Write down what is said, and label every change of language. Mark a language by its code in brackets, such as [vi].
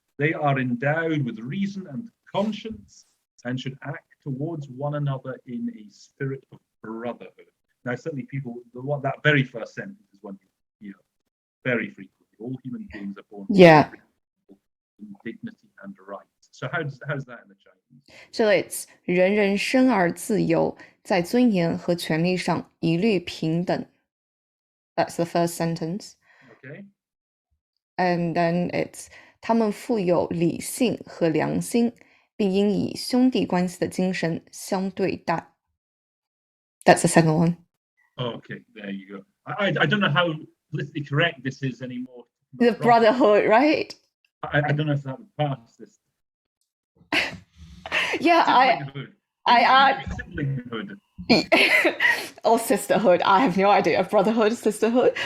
[en] They are endowed with reason and conscience and should act towards one another in a spirit of brotherhood. Now, certainly that very first sentence is one you hear very frequently. All human beings are born Yeah. free in dignity and rights. So how's that in the Chinese? So it's [zh] 人人生而自由，在尊严和权利上一律平等. [en] That's the first sentence. Okay. And then it's [zh] 他们富有理性和良心，并应以兄弟关系的精神相对待. [en] That's the second one. Okay, there you go. I don't know how politically correct this is anymore. The brotherhood, right? I don't know if that would pass this. Yeah, Siblinghood. I Siblinghood. or sisterhood. I have no idea. Brotherhood, sisterhood.